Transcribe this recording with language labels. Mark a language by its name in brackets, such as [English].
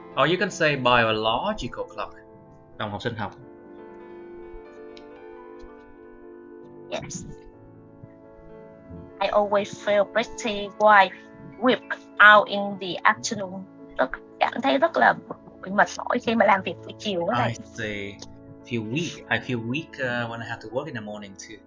[English] Or you can say biological clock. [Vietnamese] Đồng hồ sinh học. [English] Yes. I always feel pretty whipped out in the afternoon. [Vietnamese] Cảm thấy rất là mệt mỏi khi mà làm việc buổi chiều đó này. [English] I say I feel weak when I have to work in the morning too.